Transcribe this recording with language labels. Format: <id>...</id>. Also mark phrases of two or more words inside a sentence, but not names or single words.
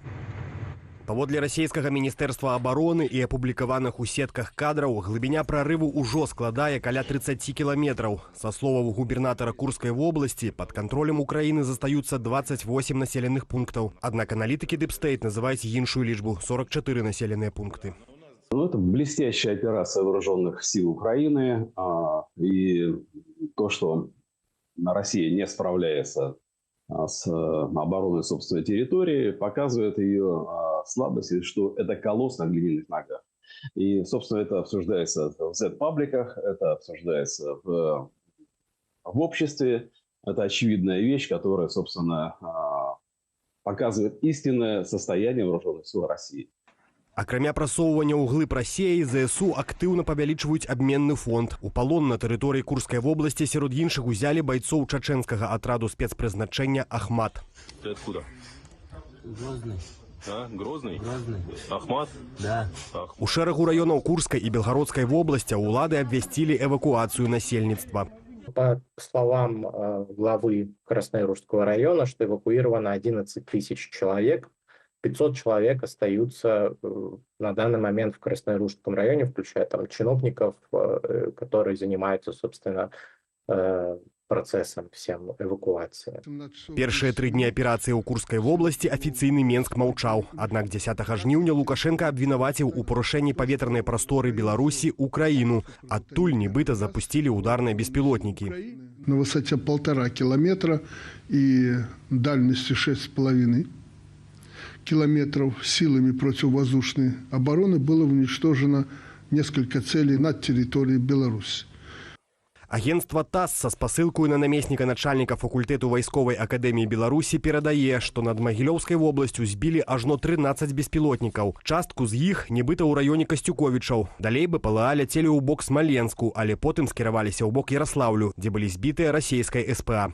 <be>Паводле расійскага міністэрства абароны і апублікаваных у сетках кадраў, глыбіня прарыву ўжо складае каля 30 кіламетраў. Са словаў губернатара Курскай вобласці, пад кантролем Украіны застаюцца 28 населеных пунктаў. Аднак аналітыкі Deep State называюць іншую лічбу – 44 населеныя пункты.</be> <ru>Это блестящая операция вооруженных сил Украины. И то, что Россия не справляется с обороной собственной территории, показывает ее слабость, что это колосс на глиняных ногах. И, собственно, это обсуждается в Z-пабликах, это обсуждается в обществе. Это очевидная вещь, которая, собственно, показывает истинное состояние вооруженных сил России.</ru> <be>Акрамя прасоўвання ў глыб Расеі, ЗСУ актыўна павялічваюць абменны фонд. У палон на тэрыторыі Курскай вобласці сярод іншых узялі байцоў чачэнскага атраду спецпрызначэння «Ахмат».</be> <ru>Ты откуда? Грозный. А, Грозный? Грозный. Ахмат? Да.</ru> <be>У шэрагу раёнаў Курскай і Белгародскай вобласцяў улады абвясцілі эвакуацыю насельніцтва.</be> <ru>По словам главы Красноярского района, что эвакуировано 11 тысяч человек, 500 человек остаются на данный момент в Красноярском районе, включая там чиновников, которые занимаются, собственно, процессом всем эвакуации.</ru> <be>Першыя 3 дні аперацыі ў Курскай вобласці афіцыйны Менск маўчаў. Аднак 10 жніўня Лукашенка абвінаваціў у парушэнні паветранай прасторы Беларусі Украіну. Адтуль нібыта запусцілі ударныя беспілотнікі.</be> <ru>На высоте 1,5 километра и дальности 6,5 километров силами противовоздушной обороны было уничтожено несколько целей над территорией Беларуси.</ru> <be>Агентства ТАСС са спасылкою на намесніка начальніка факультэту вайсковай акадэміі Беларусі перадае, што над Магілёўскай вобласцю збілі ажно 13 беспілотнікаў. Частку з іх нібыта ў раёне Касцюковічаў. Далей БПЛА ляцелі ў бок Смаленску, але потым скіраваліся ў бок Яраслаўлю, дзе былі збітыя расійскай СПА.</be>